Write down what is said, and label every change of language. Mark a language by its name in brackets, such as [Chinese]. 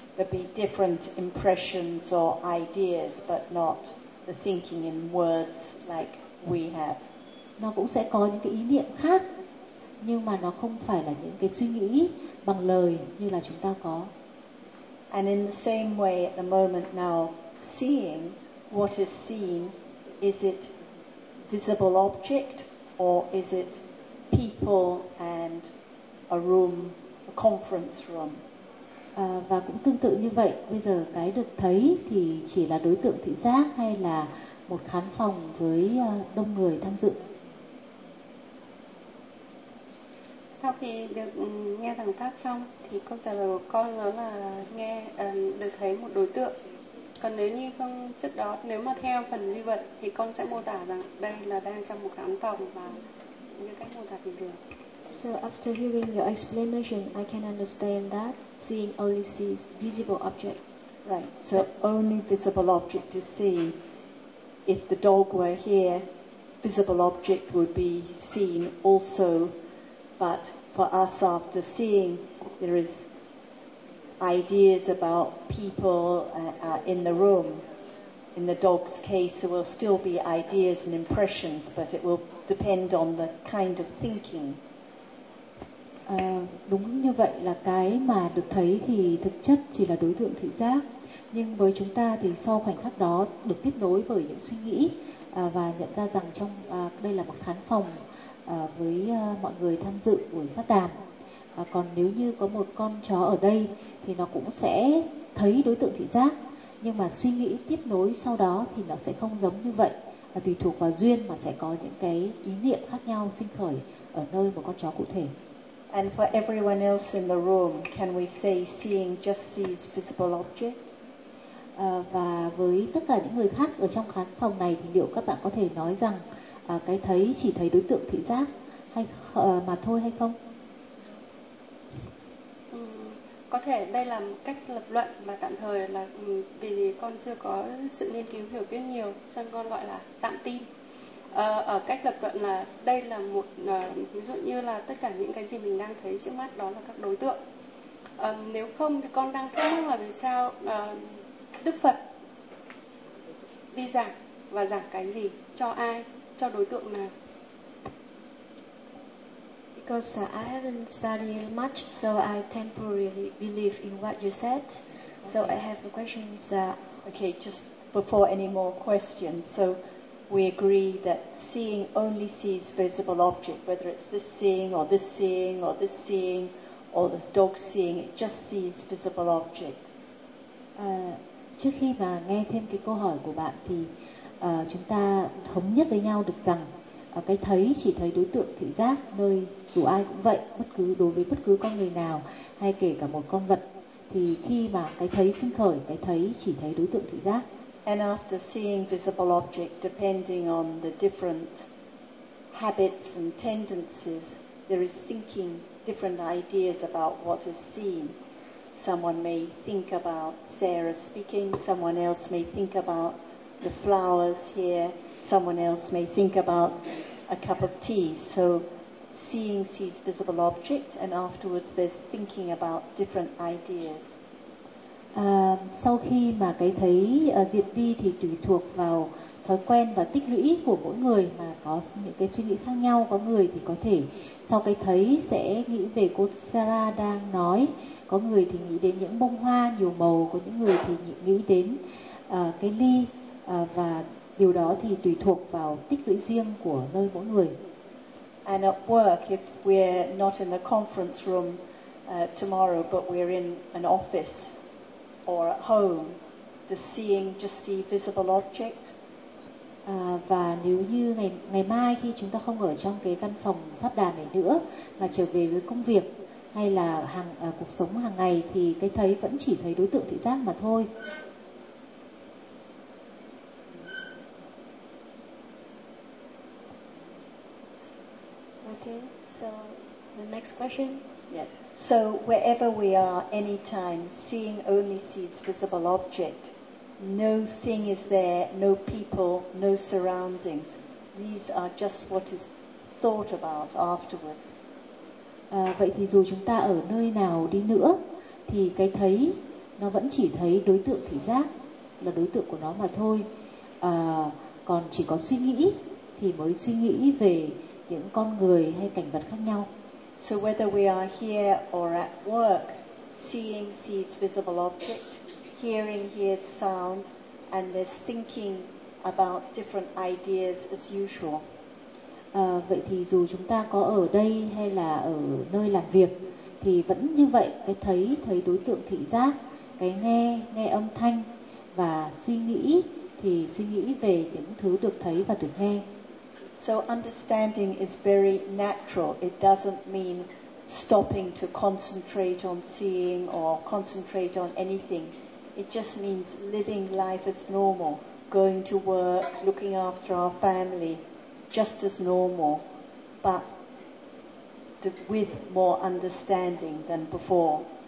[English] There'd be different impressions or ideas, but not the thinking in words like we have. [Vietnamese] Nó cũng sẽ có những cái ý niệm khác, nhưng mà nó không phải là những cái suy nghĩ bằng lời như là chúng ta có. [English] And in the same way, at the moment now, seeing what is seen, is it visible object or is it people and a room, a conference room? [Vietnamese] Và cũng tương tự như vậy, bây giờ cái được thấy thì chỉ là đối tượng thị giác hay là một khán phòng với đông người tham dự? Sau khi được nghe thằng Pháp xong thì câu trả lời của con đó là nghe được thấy một đối tượng. Còn nếu như không trước đó, nếu mà theo phần duy vật thì con sẽ mô tả rằng đây là đang trong một khán phòng và như cách mô tả bình thường. [English] So after hearing your explanation, I can understand that seeing only sees visible object. Right. So only visible object is seen. If the dog were here, visible object would be seen also. But for us, after seeing, there is ideas about people in the room. In the dog's case, there will still be ideas and impressions, but it will depend on the kind of thinking. [Vietnamese] Đúng như vậy, là cái mà được thấy thì thực chất chỉ là đối tượng thị giác, nhưng với chúng ta thì sau khoảnh khắc đó được tiếp nối bởi những suy nghĩ và nhận ra rằng trong đây là một khán phòng với mọi người tham dự buổi phát đàm. Còn nếu như có một con chó ở đây thì nó cũng sẽ thấy đối tượng thị giác, nhưng mà suy nghĩ tiếp nối sau đó thì nó sẽ không giống như vậy, và tùy thuộc vào duyên mà sẽ có những cái ý niệm khác nhau sinh khởi ở nơi một con chó cụ thể. [English] And for everyone else in the room, can we say seeing just sees visible object? [Vietnamese] Và với tất cả những người khác ở trong khán phòng này thì liệu các bạn có thể nói rằng cái thấy chỉ thấy đối tượng thị giác hay mà thôi hay không? Có thể đây là một cách lập luận mà tạm thời là vì con chưa có sự nghiên cứu hiểu biết nhiều, cho nên con gọi là tạm tin. ở cách lập luận là đây là một ví dụ như là tất cả những cái gì mình đang thấy trước mắt đó là các đối tượng. Nếu không thì con đang thắc mắc là vì sao Đức Phật đi giảng và giảng cái gì cho ai, cho đối tượng nào? [English] Because I haven't studied much, so I temporarily believe in what you said. So I have the questions. Okay, just before any more questions. So we agree that seeing only sees visible object, whether it's this seeing or this seeing or this seeing or the dog seeing, it just sees visible object. [Vietnamese] Trước khi mà nghe thêm cái câu hỏi của bạn thì chúng ta thống nhất với nhau được rằng cái thấy chỉ thấy đối tượng thị giác, nơi dù ai cũng vậy, bất cứ đối với bất cứ con người nào hay kể cả một con vật, thì khi mà cái thấy sinh khởi, cái thấy chỉ thấy đối tượng thị giác. [English] And after seeing visible object, depending on the different habits and tendencies, there is thinking different ideas about what is seen. Someone may think about Sarah speaking, someone else may think about the flowers here, someone else may think about a cup of tea. So seeing sees visible object, and afterwards there's thinking about different ideas. [Vietnamese] Sau khi mà cái thấy diệt đi thì tùy thuộc vào thói quen và tích lũy của mỗi người mà có những cái suy nghĩ khác nhau. Có người thì có thể sau cái thấy sẽ nghĩ về cô Sarah đang nói, có người thì nghĩ đến những bông hoa nhiều màu, có những người thì nghĩ đến cái ly, và điều đó thì tùy thuộc vào tích lũy riêng của nơi mỗi người. [English] And at work, if we're not in a conference room tomorrow, but we're in an office or at home, the seeing just see visible object. [Vietnamese] Và nếu như ngày mai khi chúng ta không ở trong cái căn phòng pháp đàn này nữa, mà trở về với công việc hay là cuộc sống hàng ngày, thì cái thấy vẫn chỉ thấy đối tượng thị giác mà thôi. [English] Okay, so the next question. Yeah. So wherever we are, anytime, seeing only sees visible object. No thing is there, no people, no surroundings. These are just what is thought about afterwards. [Vietnamese] Vậy thì dù chúng ta ở nơi nào đi nữa, thì cái thấy nó vẫn chỉ thấy đối tượng thị giác là đối tượng của nó mà thôi. Còn chỉ có suy nghĩ thì mới suy nghĩ về những con người hay cảnh vật khác nhau. [English] So whether we are here or at work, seeing sees visible object, hearing hears sound, and there's thinking about different ideas as usual. [Vietnamese] Vậy thì dù chúng ta có ở đây hay là ở nơi làm việc thì vẫn như vậy, cái thấy thấy đối tượng thị giác, cái nghe nghe âm thanh, và suy nghĩ thì suy nghĩ về những thứ được thấy và được nghe. [English] So understanding is very natural. It doesn't mean stopping to concentrate on seeing or concentrate on anything. It just means living life as normal, going to work, looking after our family, just as normal, but with more understanding than before.